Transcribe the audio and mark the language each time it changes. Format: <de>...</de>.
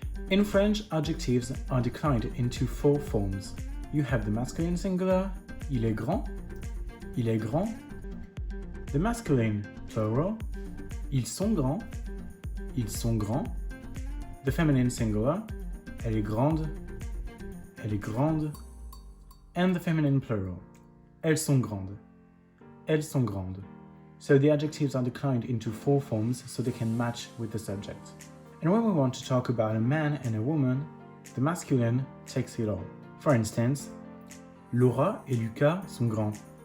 <en>In French, adjectives are declined into four forms. You have the masculine singular,</en> <fr>il est grand.</fr> <en>The masculine plural,</en> <fr>ils sont grands.</fr> <en>The feminine singular,</en> <fr>elle est grande.</fr> <en>And the feminine plural,</en> <fr>elles sont grandes.</fr> <en>So the adjectives are declined into four forms so they can match with the subject. And when we want to talk about a man and a woman, the masculine takes it all. For instance,</en> <fr>Laura et Lucas sont grands.</fr>